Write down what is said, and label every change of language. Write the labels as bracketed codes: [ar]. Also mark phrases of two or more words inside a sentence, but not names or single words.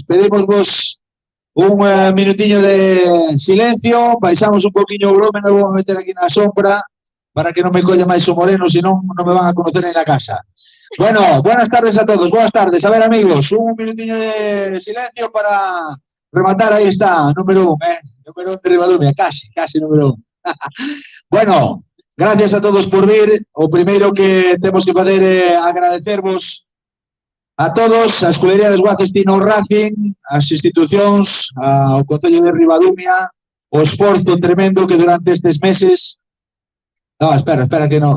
[gl] Pedimos vos un minutiño de silencio, baixamos un poquinho o volumen, nos vamos a meter aquí na sombra para que non me colla máis o moreno, senón non [es] me van a conocer en la casa. Bueno, buenas tardes a todos, buenas tardes. A ver, amigos, [gl] un minutiño de silencio para rematar. [es] Ahí está, número 1, número 1 de Ribadumia, casi número 1. Bueno, gracias a todos por vir. [gl] O primeiro que temos que fazer é agradecervos a todos, a Escudería Desguaces Tino Racing, as institucións, ao Concello de Ribadumia, o esforzo tremendo que durante estes meses... No, espera, que non.